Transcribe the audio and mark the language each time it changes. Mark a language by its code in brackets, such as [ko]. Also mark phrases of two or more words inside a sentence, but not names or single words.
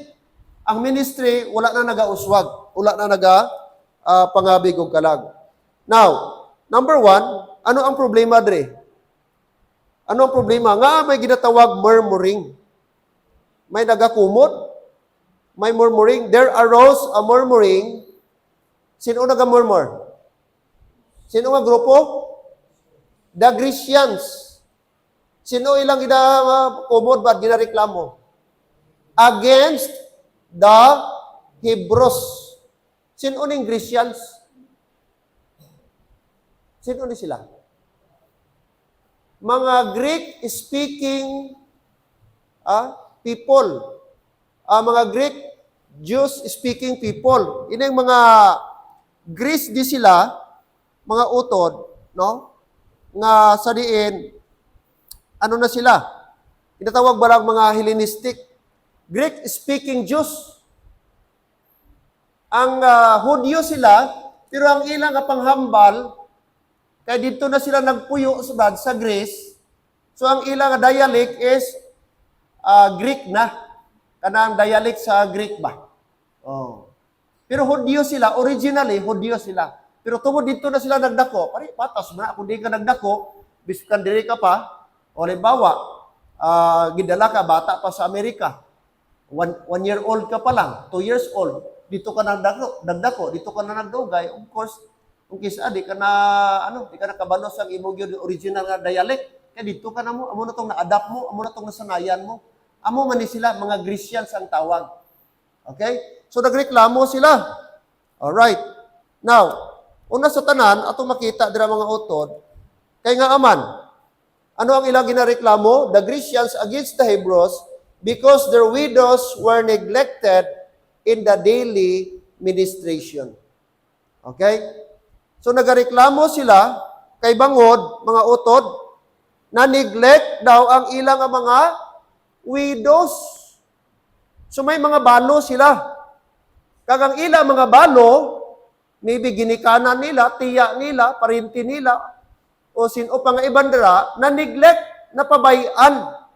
[hil] Ang ministry, wala na nagauswag. Wala na pangabig o kalag. Now, number 1, ano ang problema, Dre? Ano ang problema? Nga may ginatawag murmuring. May nagakumot, may murmuring. [en] There arose a murmuring. [hil] Sino naga-murmur? Sino nga grupo? [en] The Grecians. [hil] Sino ilang ginakumot ba ginareklamo? [en] Against the Hebrews. [hil] Sino ning Grecians? Sino ni sila? [en] Mga Greek-speaking people. Mga Greek, Jews-speaking people. [hil] Ini mga Greece di sila, mga utod, no? Nga sa diin, ano na sila? Tinatawag ba lang mga Hellenistic? [en] Greek-speaking Jews. [hil] Ang Hudyo sila, pero ang ilang panghambal, kaya dito na sila nagpuyo sa Greece. So ang ilang dialect is Greek na. Kanang dialect sa Greek ba? Oh. Pero Hudyo sila, originally, Hudyo sila. Pero tungod dito na sila nagdako, pare, patas mo na, kung di ka nagdako, biskan diri ka pa, o halimbawa, gidala ka, bata pa sa Amerika, [en] 1 year old [hil] ka pa lang, [en] 2 years old, [hil] dito ka nagdako, dito ka na nagdugay, [en] of course, [hil] kung kisa, di ka na kabalos ang imong original nga dialect, kaya dito ka na mo, amo na itong na-adapt mo, amo na itong nasanayan mo, amo man ni sila, mga Grecians ang tawag. Okay? So, nagreklamo sila. Alright. Now, una sa tanan, ato makita dira mga utod, kay nga aman, ano ang ilang ginareklamo? [en] The Grecians against the Hebrews because their widows were neglected in the daily ministration. [hil] Okay? So, nagareklamo sila kay bangod, mga utod, na neglect daw ang ilang mga widows. So, may mga balo sila. Kagang ilang mga balo, maybe ginikanan nila, tiya nila, parinti nila, o sino pa nga ibandera, na neglect, napabayan.